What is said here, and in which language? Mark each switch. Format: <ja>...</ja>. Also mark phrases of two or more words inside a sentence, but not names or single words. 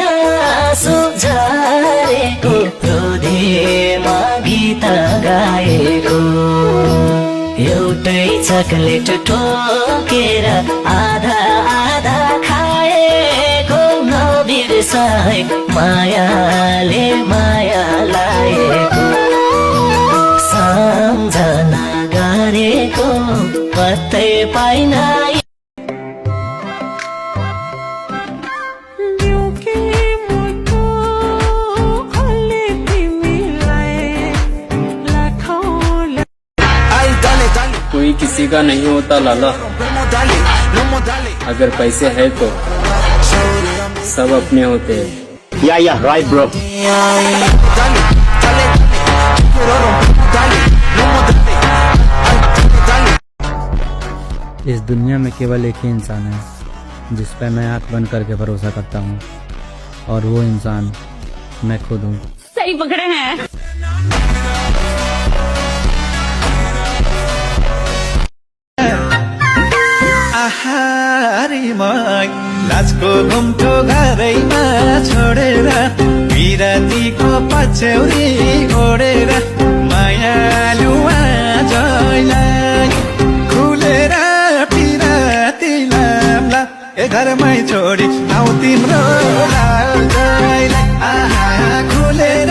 <ne>आँसु झरेको हृदयमा गीत गाएको एउटै चकलेट ठोकेर आधा आधा खाएको नबिर्साए मायाले माया लाएको सम्झना गरेको पत्तै पाइन</ne> <hi>कोई किसी का नहीं होता लाला, अगर पैसे है तो सब अपने होते हैं।</hi> <en>yeah right bro.</en> <hi>इस दुनिया में केवल एक ही इंसान है जिस पर मैं आंख बंद करके भरोसा करता हूँ, और वो इंसान मैं खुद हूँ। सही पकड़े हैं।</hi> <ne>लाजको घुम्टो घरैमा छोडेर विरातीको पछ्यौरी ओडेर मायालु आजैलाई खुलेर पिराती लाम्ला ए घरमै छोडी आऊ तिम्रो लाजैलाई आहा खुलेर</ne>